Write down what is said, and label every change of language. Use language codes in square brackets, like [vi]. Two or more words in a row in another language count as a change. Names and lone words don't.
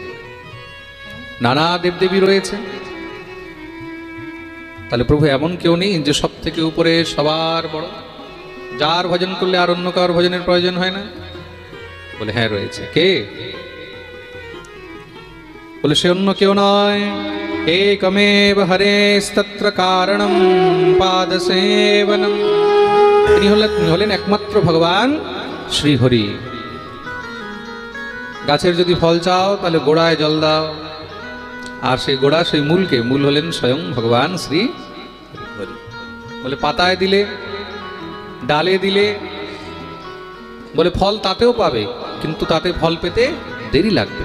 [bn] নানা দেবদেবী রয়েছে, তাহলে প্রভু এমন কেউ নেই যে সব থেকে উপরে, সবার বড়, যার ভজন করলে আর অন্য কার ভজনের প্রয়োজন হয় না? বলে, হ্যাঁ রয়েছে। কে? বলে, সে অন্য কেউ নয়, [sa] एकमेव हरेस्तत्र कारणं पादसेवनम। [bn] তিনি হলেন একমাত্র ভগবান শ্রীহরি। গাছের যদি ফল চাও তাহলে গোড়ায় জল দাও, আর সেই গোড়া সেই মূলকে, মূল হলেন স্বয়ং ভগবান শ্রী হরি। বলে পাতায় দিলে, ডালে দিলে, বলে ফল তাতেও পাবে, কিন্তু তাতে ফল পেতে দেরি লাগবে।